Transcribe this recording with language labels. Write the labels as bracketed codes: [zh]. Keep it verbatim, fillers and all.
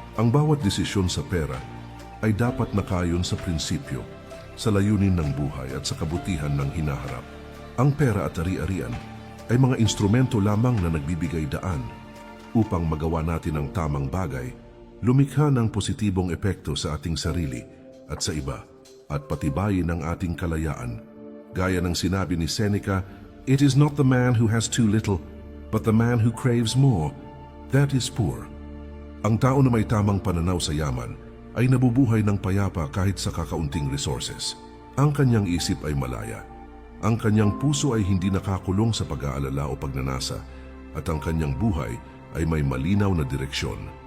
[tl] Ang bawat desisyon sa pera ay dapat nakayon sa prinsipyo, sa layunin ng buhay at sa kabutihan ng hinaharap. Ang pera at ari-arian ay mga instrumento lamang na nagbibigay daan upang magawa natin ang tamang bagay, lumikha ng positibong epekto sa ating sarili at sa iba, at patibayin ang ating kalayaan. [en] Gaya ng sinabi ni Seneca, "It is not the man who has too little, but the man who craves more, that is poor." [tl] Ang tao na may tamang pananaw sa yaman ay nabubuhay ng payapa kahit sa kakaunting resources. Ang kanyang isip ay malaya. Ang kanyang puso ay hindi nakakulong sa pag-aalala o pagnanasa, at ang kanyang buhay ay may malinaw na direksyon.